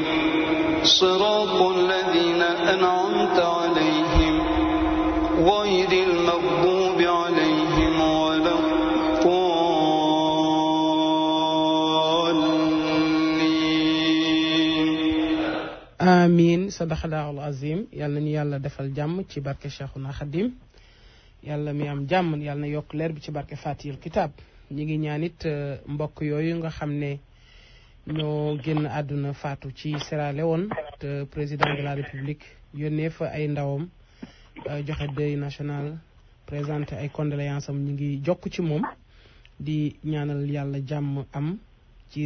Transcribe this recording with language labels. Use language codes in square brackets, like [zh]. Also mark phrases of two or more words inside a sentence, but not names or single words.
[ar] صراط الذين أنعمت عليهم غير المغضوب عليهم ولا الضالين آمين صدق الله العظيم [wo] يالنا ني يالا defal jàmm ci barke Cheikhuna Khadim yàlla mi am jàmm yàlla na yokk leer bi ci barke Fatihul Kitab ñi ngi ñaanit mbokk yooyu nga xam ne ñoo génn àdduna faatu ci Sierra Leone te [fr] président de la république [wo] yónnee fa ay ndawam joxe [fr] deuil national présenté [wo] ay condoléances am ñu ngi jokk ci moom di ñaanal yàlla jàmm am ci